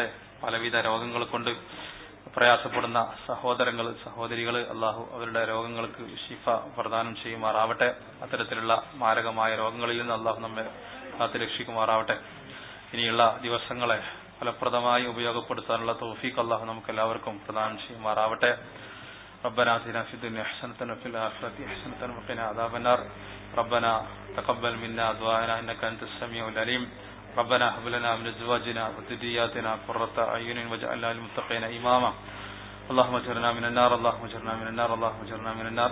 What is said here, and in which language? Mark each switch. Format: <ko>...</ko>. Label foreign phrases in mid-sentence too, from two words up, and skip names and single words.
<ml>പലവിധ രോഗങ്ങൾ കൊണ്ട് പ്രയാസപ്പെടുന്ന സഹോദരങ്ങൾ സഹോദരികൾ അല്ലാഹു അവരുടെ രോഗങ്ങൾക്ക് ശിഫ പ്രദാനം ചെയ്യുമാറാവട്ടെ. അത്തരത്തിലുള്ള മാരകമായ രോഗങ്ങളിൽ നിന്ന് അല്ലാഹു നമ്മെ കാത്തുരക്ഷിക്കുമാറാവട്ടെ. ഇനിയുള്ള ദിവസങ്ങളെ ഫലപ്രദമായി ഉപയോഗപ്പെടുത്താനുള്ള തൗഫീഖ് അല്ലാഹു നമുക്ക് എല്ലാവർക്കും പ്രദാനം ചെയ്യുമാറാവട്ടെ.</ml> <ar>ربنا آتنا في الدنيا حسنة وفي الآخرة حسنة وقنا عذاب النار. ربنا تقبل منا دعاءنا إنك أنت السميع العليم. ربنا هب لنا من أزواجنا وذرياتنا قرة أعين واجعلنا للمتقين إماما. اللهم اجرنا من النار اللهم اجرنا من النار اللهم اجرنا من النار.</ar>